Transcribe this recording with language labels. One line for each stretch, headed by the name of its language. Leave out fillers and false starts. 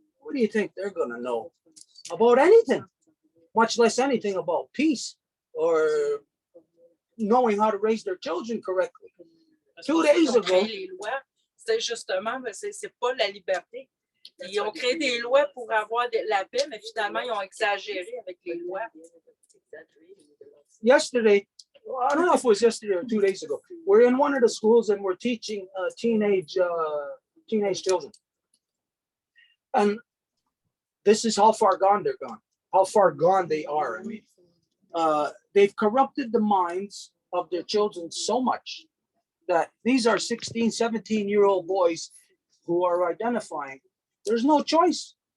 English: What do you think they're gonna know about anything? Much less anything about peace or knowing how to raise their children correctly. 2 days ago.
French: C'est justement, c'est pas la liberté. Ils ont créé des lois pour avoir la paix, mais finalement, ils ont exagéré avec les lois.
English: Yesterday, I don't know if it was yesterday or 2 days ago, we're in one of the schools and we're teaching teenage children. And this is how far gone they're gone, how far gone they are. I mean, they've corrupted the minds of their children so much that these are 16, 17-year-old boys who are identifying. There's no choice.